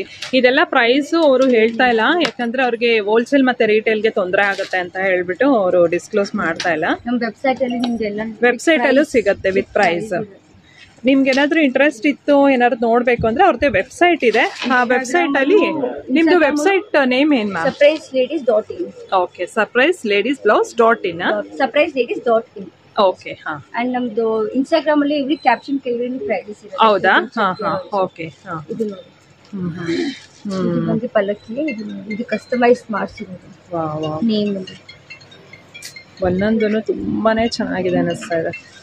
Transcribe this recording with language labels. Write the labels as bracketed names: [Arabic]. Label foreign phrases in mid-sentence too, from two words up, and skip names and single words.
[Kannada] ಇದೆಲ್ಲ ಪ್ರೈಸ್ ಅವರು ಹೇಳ್ತಾ ಇಲ್ಲ, ಯಾಕಂದ್ರೆ ಅವ್ರಿಗೆ ಹೋಲ್ಸೇಲ್ ಮತ್ತೆ ರಿಟೇಲ್ಗೆ ತೊಂದರೆ ಆಗುತ್ತೆ ಅಂತ ಹೇಳ್ಬಿಟ್ಟು ಅವರು ಡಿಸ್ಕ್ಲೋಸ್ ಮಾಡ್ತಾ ಇಲ್ಲ. ನಮ್ಮ ವೆಬ್ಸೈಟ್ ಅಲ್ಲಿ ನಿಮ್ಗೆಲ್ಲ ವೆಬ್ಸೈಟ್ ಅಲ್ಲೂ ಸಿಗುತ್ತೆ [English] with price. [Kannada] ನಿಮ್ಗೆ ಏನಾದ್ರು ಇಂಟ್ರೆಸ್ಟ್ ಇತ್ತು ಏನಾದ್ರು ನೋಡ್ಬೇಕು ಅಂದ್ರೆ ಅವ್ರದ್ದು ವೆಬ್ಸೈಟ್ ಇದೆ. ಆ ವೆಬ್ಸೈಟ್ ಅಲ್ಲಿ ನಿಮ್ದು [English] website name [Kannada] ಏನ್ ಮ್ಯಾಮ್? surpriseladies.in. ಓಕೆ, surpriseladiesblouse.in. surpriseladies.in. ಓಕೆ. ಹಾ. ಅಂಡ್ ನಮ್ದು ಇನ್ಸ್ಟಾಗ್ರಾಮ್ ಅಲ್ಲಿ [English] every caption [Kannada] ಕೆಳಗಡೆ ಪ್ರೈಸ್ ಇದೆ. ಹೌದಾ? ಹಾ ಹಾ. ಓಕೆ. ಹಾ. ಇದು ನೋಡಿ. ಇದು ಬಂದು ಪಲ್ಲಕ್ಕಿ. ಇದು ಕಸ್ಟಮೈಸ್ ಮಾಡಿಸಿರೋದು. [English] wow wow. [Kannada] ನೇಮ್ ಅಲ್ಲಿ ಒಂದೊಂದನ್ನು ತುಂಬಾನೇ ಚೆನ್ನಾಗಿದೆ ಅನಿಸ್ತಾ ಇದೆ.